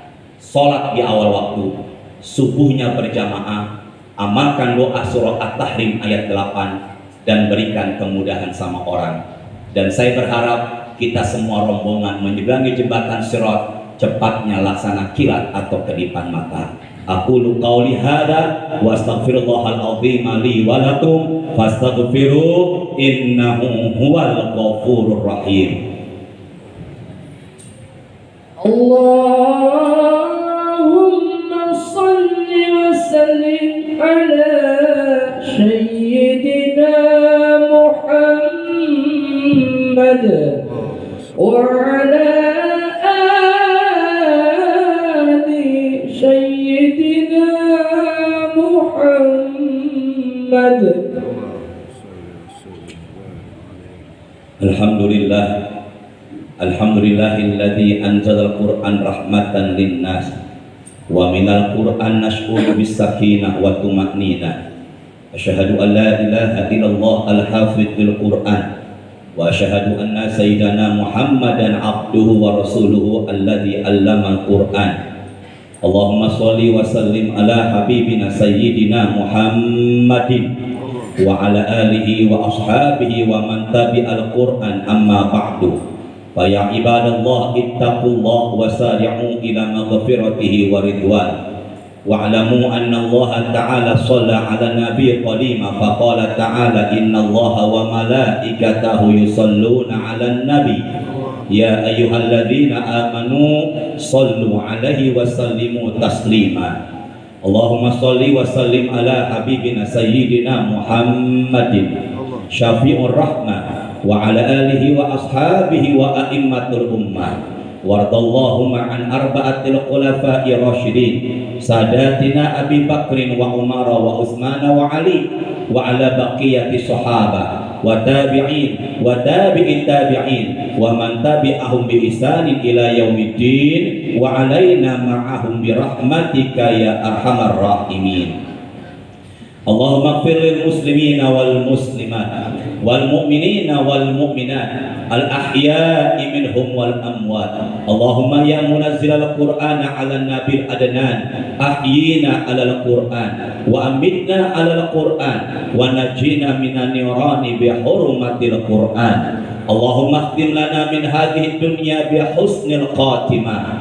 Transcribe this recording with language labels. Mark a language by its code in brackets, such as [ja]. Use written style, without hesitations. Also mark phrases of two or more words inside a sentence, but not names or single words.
[id] Sholat di awal waktu, subuhnya berjamaah, amalkan doa surah At-Tahrim ayat 8, dan berikan kemudahan sama orang. Dan saya berharap kita semua rombongan menyeberangi jembatan Sirat cepatnya laksana kilat atau kedipan mata. [ar] أقول قولي هذا وأستغفر الله العظيم لي ولكم فاستغفروه إنه هو الغفور الرحيم. اللهم صل وسلم على سيدنا محمد وعلى آل سيدنا محمد. الحمد لله الحمد لله الذي أنزل القرآن رحمة للناس ومن القرآن نشعر بالسكينة والطمأنينة. أشهد أن لا إله إلا الله الحافظ القرآن وأشهد أن سيدنا محمدا عبده ورسوله الذي علم القرآن. اللهم صل وسلم على حبيبنا سيدنا محمد وعلى آله وأصحابه ومن تبع القرآن أما بعد. فيا عباد الله اتقوا الله وسارعوا إلى مغفرته ورضوان. واعلموا أن الله تعالى صلى على نبي قليما فقال تعالى إن الله وملائكته يصلون على النبي يا أيها الذين آمنوا صلوا عليه وسلموا تسليما. اللهم صل وسلم على حبيبنا سيدنا محمد شافع الرحمة وعلى آله وأصحابه وأئمة الأمة. وارض اللهم عن أربعة الخلفاء الراشدين سادتنا أبي بكر وعمر وعثمان وعلي وعلى بقية الصحابة والتابعين وتابعي التابعين ومن تبعهم بإحسان إلى يوم الدين وعلينا معهم برحمتك يا أرحم الراحمين. اللهم اغفر للمسلمين والمسلمات والمؤمنين والمؤمنات الأحياء منهم والأموات. اللهم يا منزل القرآن على النبي العدنان أحينا على القرآن وأمتنا على القرآن ونجنا من النيران بحرمة القرآن. اللهم اختم لنا من هذه الدنيا بحسن الخاتمة.